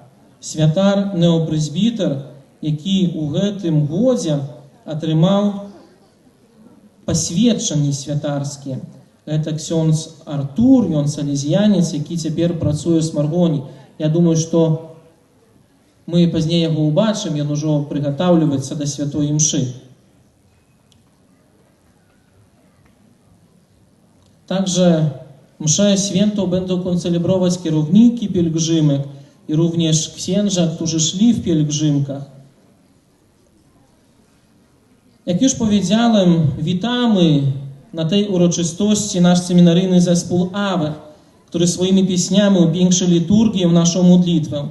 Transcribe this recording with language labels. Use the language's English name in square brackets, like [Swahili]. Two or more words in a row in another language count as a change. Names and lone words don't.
[Belarusian] Святар неопрэзбітер, які ў гэтым годзе атрымаў пасведчанні святарскія. Гэта ксёндз Артур, ён салезіянец, які цяпер працуе ў Смаргоні. Я думаю, што мы пазней яго ўбачым, ён ужо прыгатаўліваецца да святой імшы. [Polish] Także mszę świętą będą koncelebrować kierowniki pielgrzymek i również księża, którzy szli w pielgrzymkach. Jak już powiedziałem, witamy na tej uroczystości nasz seminaryjny zespół AWE, który swoimi pieśniami upiększy liturgię, naszą modlitwę.